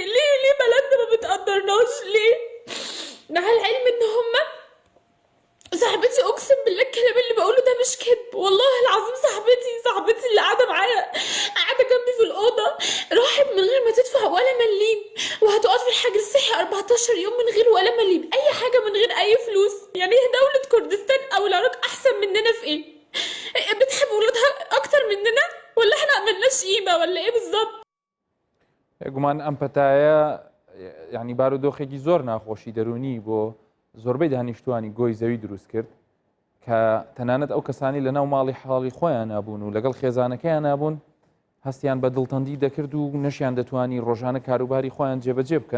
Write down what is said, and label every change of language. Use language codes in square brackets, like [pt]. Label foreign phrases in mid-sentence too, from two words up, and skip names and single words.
[ar] ليه بلدنا ما بتقدرناش ليه؟ مع العلم إن هما صاحبتي، اقسم بالله الكلام اللي بقوله ده مش كذب، والله العظيم صاحبتي اللي قاعده معايا، قاعده جنبي في الاوضه، راحت من غير ما تدفع ولا مليم، وهتقعد في الحجر الصحي 14 يوم من غير ولا مليم، اي حاجه من غير اي فلوس. يعني هي دوله كردستان او العراق احسن مننا في ايه؟ بتحب ولادها اكتر مننا، ولا احنا عملناش قيمه، ولا ايه بالظبط؟ [ckb] گومان ئەم پەتایە یعنی بارودۆخێکی زۆر ناخۆشی دەرونی بۆ زۆربەی دانیشتوانی گۆی زەوی دروست کرد کە تەنانەت ئەو کەسانی لە ناو ماڵی حاڵی خۆیان نابوون و لەگەڵ خێزانەکەیان نابوون هەستیان بە دڵتەندی دەکرد و نەشیان دەتوانی ڕۆژانە کاروباری خۆیان جێبەجێ بکەن.